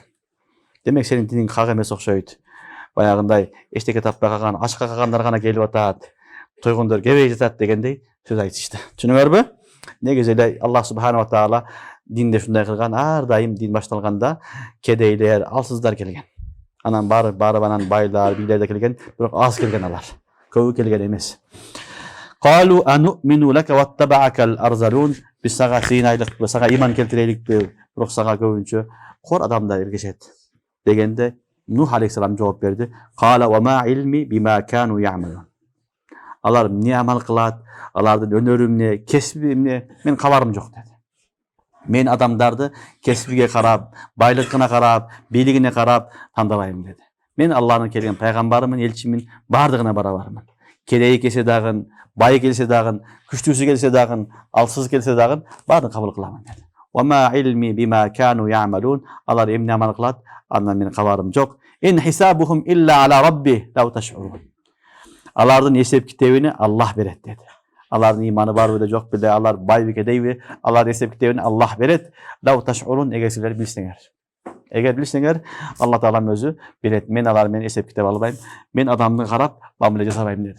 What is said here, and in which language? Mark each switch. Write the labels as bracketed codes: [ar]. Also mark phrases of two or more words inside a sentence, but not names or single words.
[ky] Демек сенин диниң хак эмес окшойт. Баягындай эчтеке таппай калган, ачка калгандар гана келип атат, тойгондор кебей жатат дегендей сөз айтышты. Түшүнүңөрбү? Негизи эле Аллах [ar] سبحانه وتعالى [ky] динде ушундай кылган. Ар дайым дин башталганда кедейлер, алсыздар келген. Анан барып анан байлар, бийлер да келген, бирок аз келген алар. Көбү келген эмес. [ar] قالوا أنؤمن لك واتبعك الأرذلون. [ky] Биз сага сыйнайлыкпы, сага иман келтиреликпи, бирок сага көбүнчө кор адамдар эргешет дегенде Нух алейхиссалам жооп берди. [ar] قال وما علمي بما كانوا يعملون. [ky] Алар эмне амал кылат, алардын өнөрү эмне, кесиби эмне, мен кабарым жок деди. Мен адамдарды кесибиге карап, байлыкына карап, бийлигине карап тандабайм деди. Мен Аллахнын келген пайгамбарымын, элчимин, бардыгына барабармын. Кедей келсе дагы, бай келсе дагы, күчтүүсү келсе дагы, алсыз келсе дагы баардыгын кабыл кыламын деди. [ar] وما علمي بما كانوا يعملون. [ky] Алар эмне амал кылат, андан мен кабарым жок. [ar] إن حسابهم إلا على ربي لو تشعرون. [ky] Алардын эсеп китебини Аллах берет деди. Алардын иманы бар беле, жок беле, алар бай бекедейби, алар эсеп китебин Аллах берет. [ar] لو تشعرون, [ky] эгер силер билсеңер. Эгер билсеңер, Алла Таалам өзү берет. Мен алар менен эсеп ките албайм. Мен адамды карап, мамиле жасабайм деди.